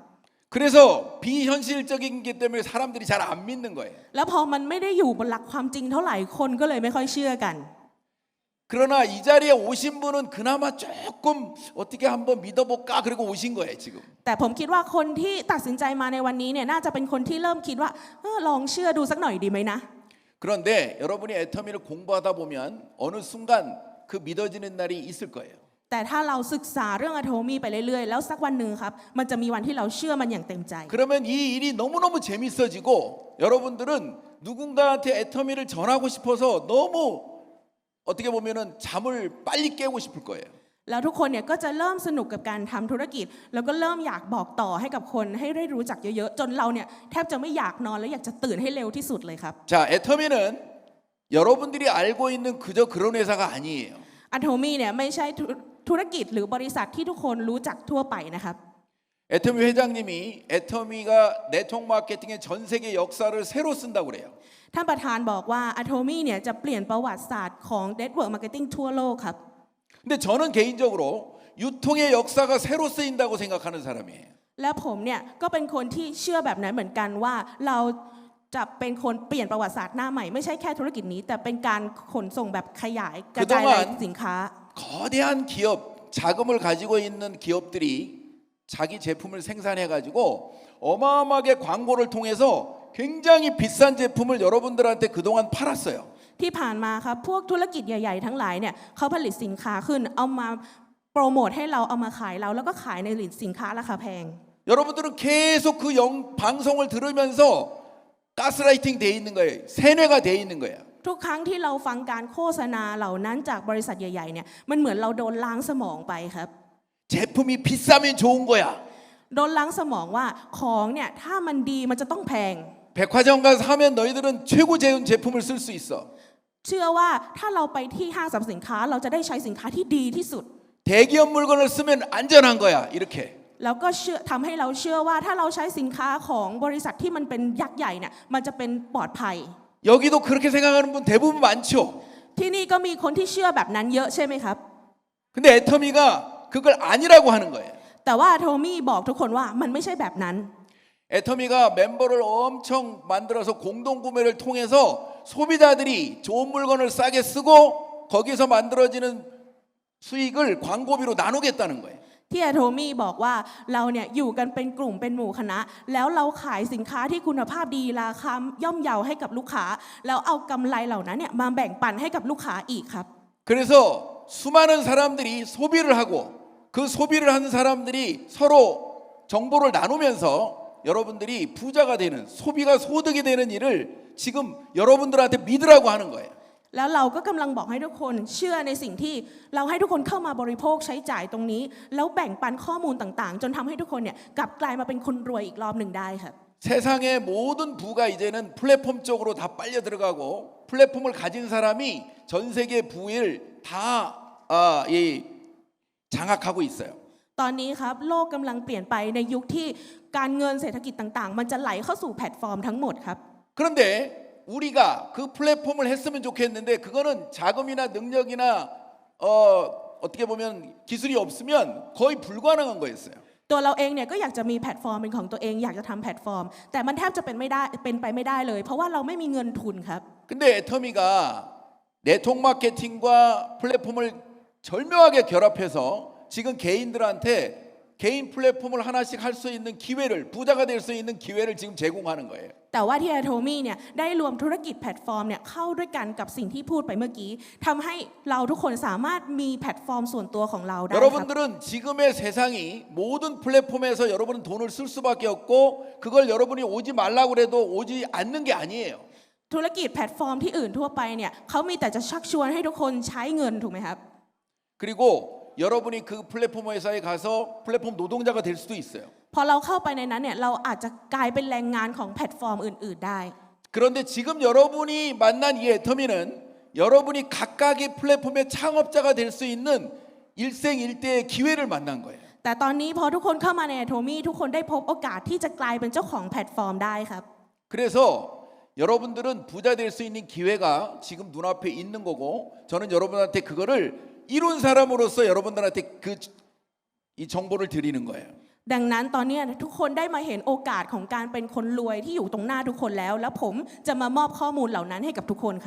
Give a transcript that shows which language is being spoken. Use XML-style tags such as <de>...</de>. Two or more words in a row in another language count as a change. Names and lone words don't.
<ko>그래서 비현실적인 게 때문에 사람들이 잘 안 믿는 거예요.</ko> <th>แล้วพอมันไม่ได้อยู่บนหลักความจริงเท่าไหร่คนก็เลยไม่ค่อยเชื่อกัน</th> <ko>그러나 이 자리에 오신 분은 그나마 조금 어떻게 한번 믿어볼까 그리고 오신 거예요 지금.</ko> <th>แต่ผมคิดว่าคนที่ตัดสินใจมาในวันนี้เนี่ยน่าจะเป็นคนที่เริ่มคิดว่าลองเชื่อดูสักหน่อยดีไหมนะ</th> <ko>그런데 여러분이 애터미를 공부하다 보면 어느 순간 그 믿어지는 날이 있을 거예요.</ko> <th>แต่ถ้าเราศึกษาเรื่องอะโทมี่ไปเรื่อยๆแล้วสักวันหนึ่งครับมันจะมีวันที่เราเชื่อมันอย่างเต็มใจ</th> <ko>그러면 이 일이 너무너무 재밌어지고 여러분들은 누군가한테 애터미를 전하고 싶어서 너무 어떻게 보면은 잠을 빨리 깨우고 싶을 거예요.</ko> <th>แล้วทุกคนเนี่ยก็จะเริ่มสนุกกับการทำธุรกิจ แล้วก็เริ่มอยากบอกต่อให้กับคนให้ได้รู้จักเยอะๆจนเราเนี่ยแทบจะไม่อยากนอนและอยากจะตื่นให้เร็วที่สุดเลยครับ</th> <ko>자, 애터미는 여러분들이 알고 있는 그저 그런 회사가 아니에요.</ko> <th>อะโทมี่เนี่ยไม่ใช่ธุรกิจหรือบริษัทที่ทุกคนรู้จักทั่วไปนะครับ</th> <ko>애터미 회장님이 애터미가 네트워크 마케팅의 전 세계 역사를 새로 쓴다고 그래요.</ko> <th>ท่านประธานบอกว่าอะโทมี่เนี่ยจะเปลี่ยนประวัติศาสตร์ของ</th> <en>Network Marketing</en> <th>ทั่วโลกครับ</th> <ko>근데 저는 개인적으로 유통의 역사가 새로 쓰인다고 생각하는 사람이에요.</ko> <th>และผมเนี่ยก็เป็นคนที่เชื่อแบบนั้นเหมือนกันว่าเราจะเป็นคนเปลี่ยนประวัติศาสตร์หน้าใหม่ไม่ใช่แค่ธุรกิจนี้แต่เป็นการขนส่งแบบขยายกระจายรายสินค้า</th> <ko>거대한 기업 자금을 가지고 있는 기업들이 자기 제품을 생산해 가지고 어마어마하게 광고를 통해서 굉장히 비싼 제품을 여러분들한테 그동안 팔았어요.</ko> <th>ที่ผ่านมาครับพวกธุรกิจใหญ่ๆทั้งหลายเนี่ยเขาผลิตสินค้าขึ้นเอามาโปรโมทให้เราเอามาขายเราแล้วก็ขายในสินค้าราคาแพง</th> <ko>여러분들은 계속 그 방송을 들으면서 가스라이팅 돼 있는 거예요. 세뇌가 돼 있는 거예요.</ko> <th>ทุกครั้งที่เราฟังการโฆษณาเหล่านั้นจากบริษัทใหญ่ๆเนี่ยมันเหมือนเราโดนล้างสมองไปครับ</th> <ko>제품이 비싸면 좋은 거야.</ko> <th>โดนล้างสมองว่าของเนี่ยถ้ามันดีมันจะต้องแพง</th> <ko>백화점 가서 사면 너희들은 최고 좋은 제품을 쓸 수 있어.</ko> <th>เชื่อว่าถ้าเราไปที่ห้างสรรพสินค้าเราจะได้ใช้สินค้าที่ดีที่สุด</th> <ko>대기업 물건을 쓰면 안전한 거야. 이렇게.</ko> <th>แล้วก็ทำให้เราเชื่อว่าถ้าเราใช้สินค้าของบริษัทที่มันเป็นยักษ์ใหญ่เนี่ยมันจะเป็นปลอดภัย</th> <ko>여기도 그렇게 생각하는 분 대부분 많죠.</ko> <th>ที่นี่ก็มีคนที่เชื่อแบบนั้นเยอะใช่ไหมครับ</th> <ko>근데 애터미가 그걸 아니라고 하는 거예요.</ko> <th>แต่ว่าโทมี่บอกทุกคนว่ามันไม่ใช่แบบนั้น</th> <ko>애터미가 멤버를 엄청 만들어서 공동구매를 통해서 소비자들이 좋은 물건을 싸게 쓰고 거기서 만들어지는 수익을 광고비로 나누겠다는 거예요.</ko> <th>ที่อะโทมี่บอกว่าเราเนี่ยอยู่กันเป็นกลุ่มเป็นหมู่คณะ แล้วเราขายสินค้าที่คุณภาพดีราคาย่อมเยาให้กับลูกค้า แล้วเอากำไรเหล่านั้นเนี่ยมาแบ่งปันให้กับลูกค้าอีกครับ</th> <ko>그래서 수많은 사람들이 소비를 하고 그 소비를 하는 사람들이 서로 정보를 나누면서 여러분들이 부자가 되는 소비가 소득이 되는 일을 지금 여러분들한테 믿으라고 하는 거예요.</ko> <th>แล้วเราก็กำลังบอกให้ทุกคนเชื่อในสิ่งที่เราให้ทุกคนเข้ามาบริโภคใช้จ่ายตรงนี้ แล้วแบ่งปันข้อมูลต่างๆ จนทำให้ทุกคนเนี่ยกลับกลายมาเป็นคนรวยอีกรอบหนึ่งได้ครับ</th> <ko>세상의 모든 부가 이제는 플랫폼 쪽으로 다 빨려 들어가고 플랫폼을 가진 사람이 전 세계 부를 다 장악하고 있어요.</ko> <th>ตอนนี้ครับโลกกำลังเปลี่ยนไปในยุคที่การเงินเศรษฐกิจต่างๆ มันจะไหลเข้าสู่แพลตฟอร์มทั้งหมดครับ</th> <ko>그런데 우리가 그 플랫폼을 했으면 좋겠는데 그거는 자금이나 능력이나 어떻게 보면 기술이 없으면 거의 불가능한 거였어요.</ko> <th>ตัวเราเองเนี่ยก็อยากจะมีแพลตฟอร์มเป็นของตัวเองอยากจะทำแพลตฟอร์ม แต่มันแทบจะเป็นไปไม่ได้เลย เพราะว่าเราไม่มีเงินทุนครับ</th> <ko>근데 애터미가 네트워크 마케팅과 플랫폼을 절묘하게 결합해서 지금 개인들한테 개인 플랫폼을 하나씩 할 수 있는 기회를 부자가 될 수 있는 기회를 지금 제공하는 거예요.</ko> <th>แต่ว่าที่อะโทมี่เนี่ยได้รวมธุรกิจแพลตฟอร์มเนี่ยเข้าด้วยกันกับสิ่งที่พูดไปเมื่อกี้ทำให้เราทุกคนสามารถมีแพลตฟอร์มส่วนตัวของเราได้ครับ</th> <ko>여러분들은 지금의 세상이 모든 플랫폼에서 여러분은 돈을 쓸 수밖에 없고 그걸 여러분이 오지 말라고 해도 오지 않는 게 아니에요.</ko> <th>ธุรกิจแพลตฟอร์มที่อื่นทั่วไปเนี่ยเขามีแต่จะชักชวนให้ทุกคนใช้เงินถูกไหมครับ</th> <ko>그리고 여러분이 그 플랫폼 회사에 가서 플랫폼 노동자가 될 수도 있어요.</ko> <th>พอเราเข้าไปในนั้นเนี่ยเราอาจจะกลายเป็นแรงงานของแพลตฟอร์มอื่นๆได้</th> <ko>그런데 지금 여러분이 만난 이 애터미는 여러분이 각각의 플랫폼의 창업자가 될 수 있는 일생일대의 기회를 만난 거예요.</ko> <th>แต่ตอนนี้พอทุกคนเข้ามาในอะโทมี่ทุกคนได้พบโอกาสที่จะกลายเป็นเจ้าของแพลตฟอร์มได้ครับ</th> <ko>그래서 여러분들은 부자 될 수 있는 기회가 지금 눈앞에 있는 거고 저는 여러분한테 그거를 이룬 사람으로서 여러분들한테 이 정보를 드리는 거예요.</ko> <th>ดังนั้นตอนนี้ทุกคนได้มาเห็นโอกาสของการเป็นคนรวยที่อยู่ตรงหน้าทุกคนแล้ว แล้วผมจะมามอบข้อมูลเหล่านั้นให้กับทุกคนครับ</th>